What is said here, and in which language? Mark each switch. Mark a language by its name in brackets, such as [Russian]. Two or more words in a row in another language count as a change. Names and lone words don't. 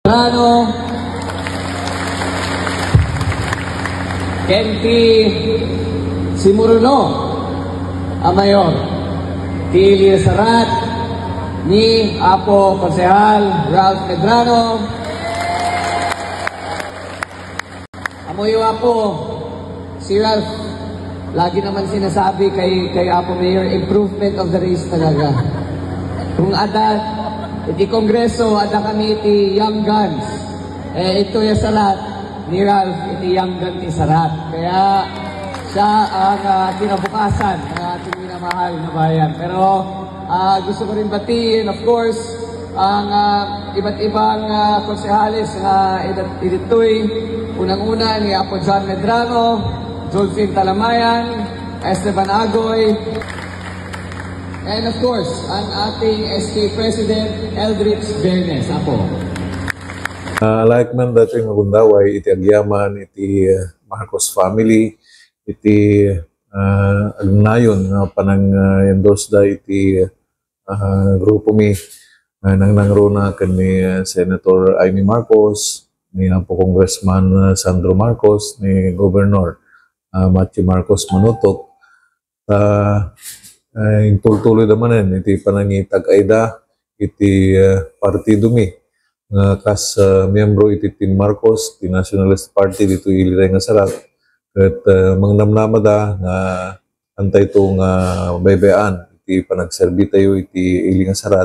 [Iloko] Plano, Kenti Simuruno, ang mayor, Tilly Sarat, ni Apo Konsehal Ralph Medrano, amoyo Apo, [Filipino] si Ralph, lagi naman sinasabi kay Apo Mayor, [English] improvement of the race talaga. [Iloko] Kung ada, iti Kongreso, ada kami iti Young Guns. [Filipino] Ito yung [Iloko] salat ni Ralph, iti Young Gun ti Sarat. [Filipino] Kaya siya ang kinabukasan ng ating minamahal na bayan. Pero gusto ko rin batiin, [English] of course, [Filipino] ang iba't ibang konsehales na iditoy. Unang-una ni Apo John Medrano, Jolfin Talamayan, Esteban Agoy, [English] and of course, [Filipino] ang ating SK President, Eldridge Bernes. Apo. [Iloko] Like man dating magundaway, iti agyaman, iti Marcos family, iti agnayon nga panang endorse da iti grupo mi nang nangruna kan ni Senator Amy Marcos, ni Apo Congressman Sandro Marcos, ni Governor Matthew Marcos Manutok. Tuloy naman iti panangitag ayda iti partido mi kas miyembro iti Team Marcos, ti Nationalist Party dito iliray nga sarat. At mangnamnamada nga antay ito nga baybayan iti panagserbi tayo iti ili nga sarat.